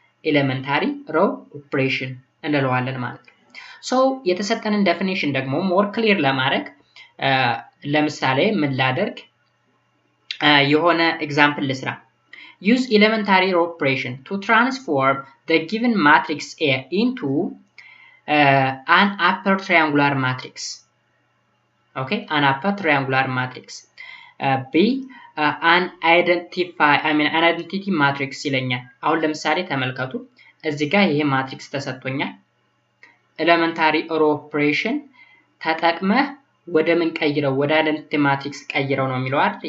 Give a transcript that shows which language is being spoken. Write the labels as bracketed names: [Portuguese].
[Amharic] ኤሌመንታሪ ሮ ኦፕሬሽን እንለዋለን ማለት ነው። ሶ የተሰጠንን ዴፊኒሽን ደግሞ ሞር ክሊር ለማድረግ ለምሳሌ ምን ላደርግ የሆነ ኤግዛምፕል ልስራ። [English] use elementary operation to transform the given matrix A into an upper triangular matrix. Okay, an upper triangular matrix. [Amharic] B an identity matrix ይለኛል። አሁን ለምሳሌ ተመልከቱ እዚህ ጋር ይሄ ማትሪክስ ተሰጥቶኛል። ኤሌመንታሪ ኦፕሬሽን ተጠቅመህ ወደ ምን ቀይረው ወደ አይደንቲቲ ማትሪክስ ቀይረው ነው የሚለው አይደል?